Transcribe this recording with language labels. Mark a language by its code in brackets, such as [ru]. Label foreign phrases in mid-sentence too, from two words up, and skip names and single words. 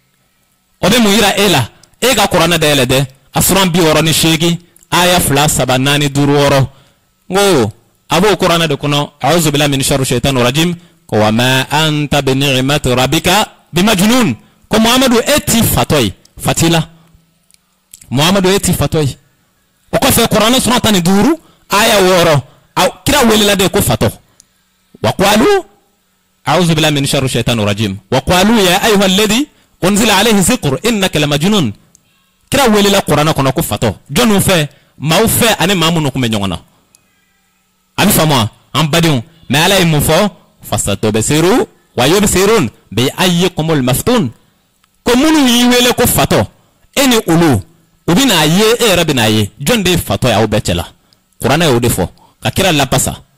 [bm] o bɛ mun yira e la e ka kuranɛ dayɛlɛ dɛ a suran 68 aya 2 3 4 5 6 n ko a b'o kuranɛ de kɔnɔ [ar] أعوذ بالله من شر الشيطان الرجيم [bm] ko [ar] وما أنت بنعمة ربك بمجنون [bm] ko Muhammadu e ti fatɔ ye fatila Muhammadu e ti fatɔ ye o kɔfɛ kuranɛ suran 15 aya 6 kira welela de ko [ar] fatɔ وقالوا أعوذ بالله من شر الشيطان الرجيم وقالوا يا أيها الذي نزل عليه الذكر إنك لمجنون [bm] kira welela kuranɛ kɔnɔ ko fatɔ jɔnnu fɛ maaw fɛ ani maa minnu kun bɛ ɲɔgɔn na a bɛ faamu wa an badenw mais ala ye mun fɔ [ar] فستبصر ويبصرون بأييكم المفتون [bm] ko minnu y'i wele ko fatɔ e ni olu u bɛna ye e yɛrɛ bɛna ye jɔn de ye fatɔ ye aw bɛɛ cɛla kuranɛ y'o de fɔ ka kira lapasa